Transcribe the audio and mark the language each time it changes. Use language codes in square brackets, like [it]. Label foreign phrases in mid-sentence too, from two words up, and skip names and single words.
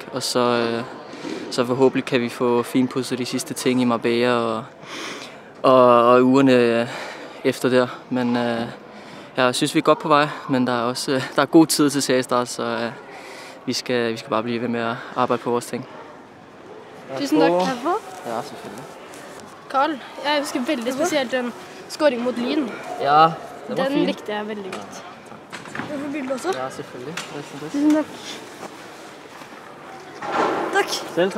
[da] Og så forhåbentlig kan vi få finpudset de sidste ting i Marbella og ugerne efter der. Men jeg synes, vi er godt på vej, men der er god tid til seriestart, så vi skal bare blive ved med at arbejde på vores ting. [no] Tusen takk. [da] Ja, selvfølgelig. [no] Carl, jeg husker veldig spesielt den scoring mot Lyn. [da] Ja, den var fin. [no] Den likte jeg veldig godt. Jeg får bilde også. [da] Ja, selvfølgelig. [no] Tusen takk. Takk. [da] Selv tak. [no] Tusen takk.